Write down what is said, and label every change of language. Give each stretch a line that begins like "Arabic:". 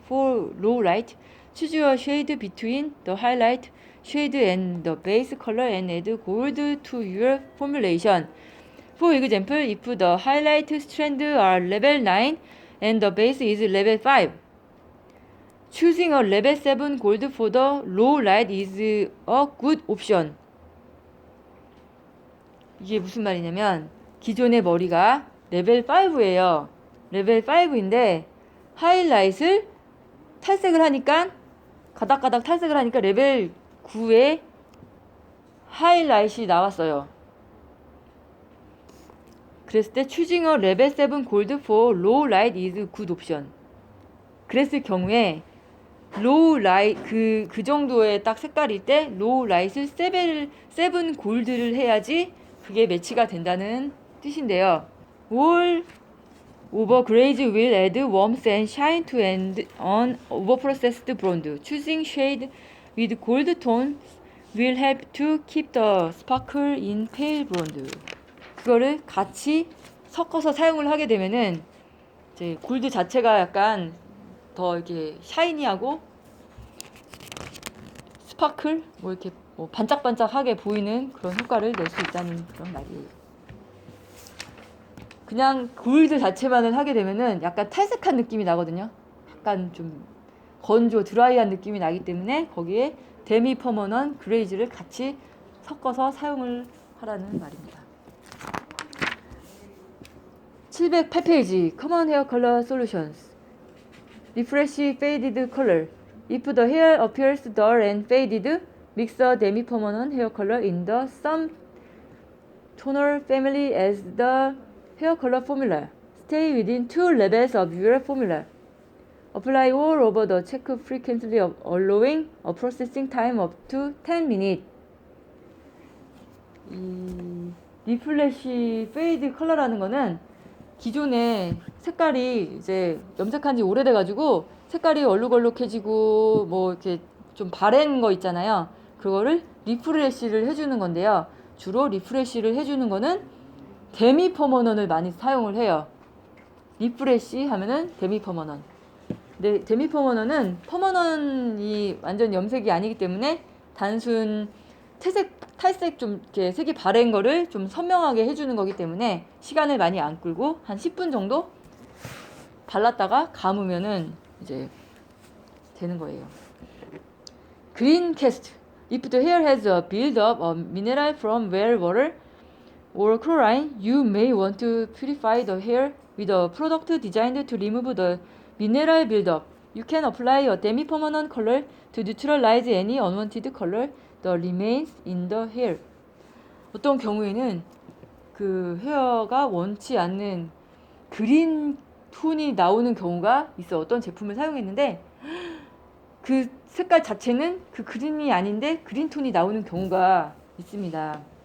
English: For low light, choose a shade between the highlight shade and the base color and add gold to your formulation. For example, if the highlight strands are level 9 and the base is level 5, choosing a level 7 gold for the low light is a good option.
Korean: 이게 무슨 말이냐면 기존의 머리가 레벨 5예요. 레벨 5인데 하이라이트를 탈색을 하니까 가닥가닥 탈색을 하니까 레벨 9에 하이라이트가 나왔어요. 그랬을 때
English: choosing a level 7 gold for low light is a good option.
Korean: 그랬을 경우에 로우 라이 그 정도의 딱 색깔일 때 로우 라이트를 7 골드를 해야지 그게 매치가 된다는 뜻인데요.
English: All over grays will add warmth and shine to an overprocessed blonde. Choosing shade with gold tones will help to keep the sparkle in pale blonde.
Korean: 그거를 같이 섞어서 사용을 하게 되면은 이제 골드 자체가 약간 더 이렇게 샤이니하고 스파클 뭐 이렇게 뭐 반짝반짝하게 보이는 그런 효과를 낼 수 있다는 그런 말이에요. 그냥 골드 자체만을 하게 되면은 약간 탈색한 느낌이 나거든요. 약간 좀 건조 드라이한 느낌이 나기 때문에 거기에 데미 퍼머넌 그레이즈를 같이 섞어서 사용을 하라는 말입니다.
English: 708페이지 Common Hair Color Solutions. Refresh faded color. If the hair appears dull and faded, mix a demi-permanent hair color in the same toner family as the hair color formula. Stay within 2 levels of your formula. Apply all over the check frequently, allowing a processing time up to 10 minutes.
Korean: 이 리플래시 페이드 컬러라는 거는 기존에 색깔이 이제 염색한 지 오래돼 가지고 색깔이 얼룩얼룩해지고 뭐 이렇게 좀 바랜 거 있잖아요. 그거를 리프레시를 해주는 건데요. 주로 리프레시를 해주는 거는 데미 퍼머넌을 많이 사용을 해요. 리프레시 하면은 데미 퍼머넌. 근데 데미 퍼머넌은 퍼머넌이 완전 염색이 아니기 때문에 단순 탈색 좀 이렇게 색이 바랜 거를 좀 선명하게 해주는 거기 때문에 시간을 많이 안 끌고 한 10분 정도 발랐다가 감으면은 이제 되는 거예요.
English: Green cast. If the hair has a build-up of mineral from well water or chlorine, you may want to purify the hair with a product designed to remove the mineral build-up. You can apply a demi-permanent color to neutralize any unwanted color that remains in the hair.
Korean: 어떤 경우에는 그 헤어가 원치 않는 그린 톤이 나오는 경우가 있어. 어떤 제품을 사용했는데 그 색깔 자체는 그 그린이 아닌데 그린 톤이 나오는 경우가 있습니다.